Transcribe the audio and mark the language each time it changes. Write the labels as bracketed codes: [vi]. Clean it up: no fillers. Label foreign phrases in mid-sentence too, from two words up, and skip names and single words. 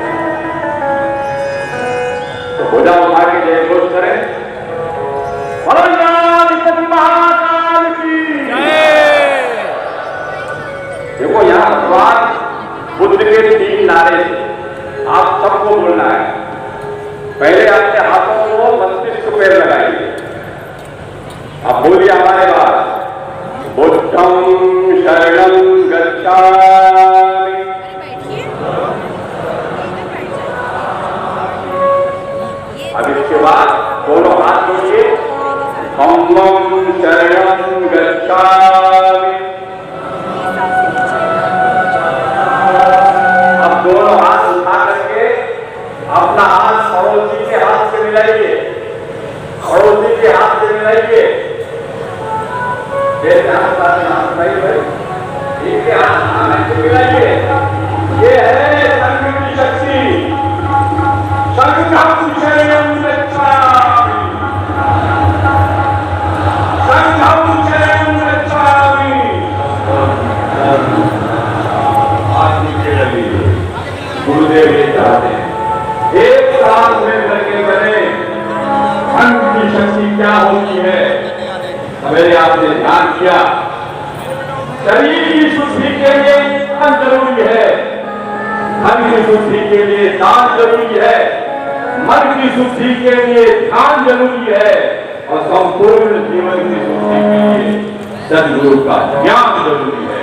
[hi] तो भुजा उठा के जय घोष करें, महाकाल की जय। देखो यहां भगवान बुद्ध के 3 नारे आप सबको बोलना है। पहले अपने हाथों को मस्तिष्क पे लगाइए, आप बोलिए हमारे बाद, [pi] बुद्धं शरणं गच्छामि, [hi] अब इसके बाद दोनों हाथ जोड़िए, [pi] धम्मं शरणं गच्छामि। [hi] अब दोनों हाथ उठा करके अपना हाथ पड़ोसी के हाथ से मिलाइए, पड़ोसी के हाथ से मिलाइए। एक हाथ से मिलाइए। ये है संघ की शक्ति। [pi] संघं शरणं गच्छामि, संघं शरणं गच्छामि। [hi] हाथ नीचे लगिए। गुरुदेव ये चाहते हैं एक साथ में करके बने। संघ की शक्ति क्या होती है? मैंने आपने ध्यान किया, शरीर की शुद्धि के लिए दान जरूरी है, मन की शुद्धि के लिए दान जरूरी है, मन की शुद्धि के लिए ध्यान जरूरी है, और संपूर्ण जीवन की शुद्धि के लिए सदगुरु का ज्ञान जरूरी है।